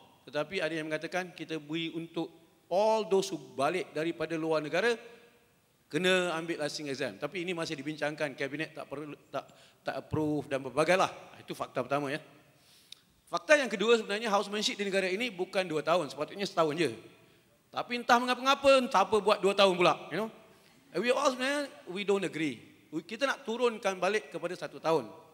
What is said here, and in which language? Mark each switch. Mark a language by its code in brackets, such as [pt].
[ms] Tetapi ada yang mengatakan kita beri untuk [en] all those who [ms] balik daripada luar negara kena ambil [en] licensing exam. [ms] Tapi ini masih dibincangkan, kabinet tak approve dan berbagai lah. Itu fakta pertama ya. Fakta yang kedua sebenarnya housemanship di negara ini bukan 2 tahun, sepatutnya setahun je. Tapi entah mengapa-ngapa, entah apa buat 2 tahun pula, [en] you know. We all [ms] sebenarnya, [en] we don't agree. [ms] Kita nak turunkan balik kepada 1 tahun.